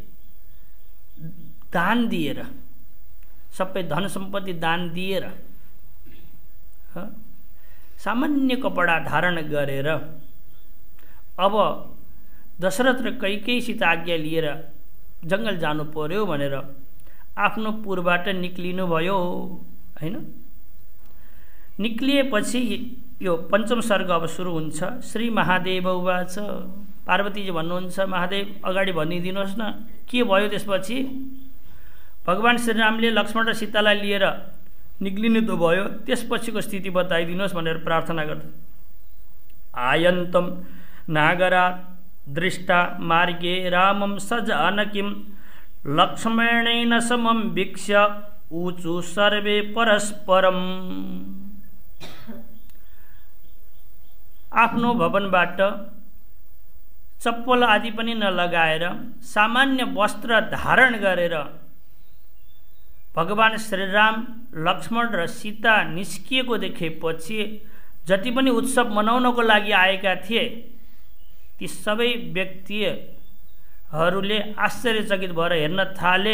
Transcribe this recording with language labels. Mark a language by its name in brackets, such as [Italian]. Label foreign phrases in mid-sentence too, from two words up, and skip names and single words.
[Nepali] दान दिएर, सबै धन सम्पत्ति दान दिएर, सामान्य कपडा धारण गरेर अब दशरथ र कैकेयीसित आज्ञा लिएर जङ्गल जानु पर्यो भनेर आफ्नो पुरबाट निक्लिनु भयो, होइन। निक्लिएपछि यो पञ्चम सर्ग अब सुरु हुन्छ। [Sanskrit] श्री महादेव उवाच, [Nepali] पार्वतीजी भन्नुहुन्छ, महादेव अगाडि भनिदिनुहोस् न के भयो त्यसपछि? भगवान श्रीरामले लक्ष्मण र सीतालाई लिएर निक्लिनु त भयो, त्यसपछिको स्थिति बताइदिनुहोस् भनेर प्रार्थना गर्छ। [Sanskrit] आयन्तं नागरात् दृष्टा मार्गे रामं सजानकीं लक्ष्मणेन समं वीक्ष्य ऊचु सर्वे परस्परम्। [Nepali] आफ्नो भवनबाट चप्पल आदि पनि नलगाएर सामान्य वस्त्र धारण गरेर भगवान श्रीराम लक्ष्मण र सीता निस्किएको देखेपछि जति पनि उत्सव मनाउनको लागि आएका थिए ती सबै व्यक्तिहरूले आश्चर्यचकित भएर हेर्न थाले।